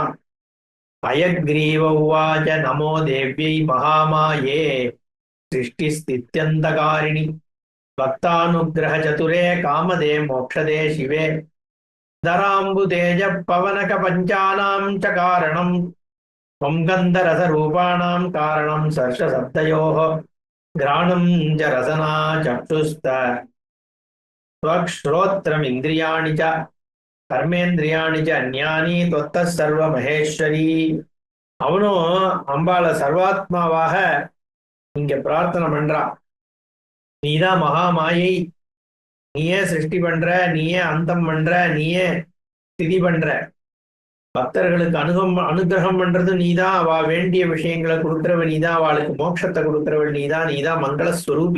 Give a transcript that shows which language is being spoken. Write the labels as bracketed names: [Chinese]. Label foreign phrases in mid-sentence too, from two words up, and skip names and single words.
[Sanskrit] हयग्रीव उवाच नमो देव्यै महामाये सृष्टिस्थित्यन्तकारिणि भक्तानुग्रह चतुरे कामदे मोक्षदे शिवे धराम्बु तेज पवनक पञ्चानाम् च कारणम् त्वं गन्धरसरूपाणां कारणं सर्षशब्दयोः घ्राणं च रसना चक्षुस्त त्वक्श्रोत्रमिन्द्रियाणि च कर्मेन्द्रियाणि च अन्यानि त्वत्तः सर्वमहेश्वरी. [Tamil] அவனும் அம்பாள சர்வாத்மாவாக இங்க பிரார்த்தனை பண்றான். நீதான் மகாமாயை, நீயே சிருஷ்டி பண்ற, நீயே அந்தம் பண்ற, நீயே ஸ்திதி பண்ற. பக்தர்களுக்கு அனுகிரகம் பண்றது நீதான், அவ வேண்டிய விஷயங்களை கொடுக்கிறவள் நீதான், அவளுக்கு மோட்சத்தை கொடுக்கிறவள் நீதான், நீதான் மங்களஸ்வரூபி.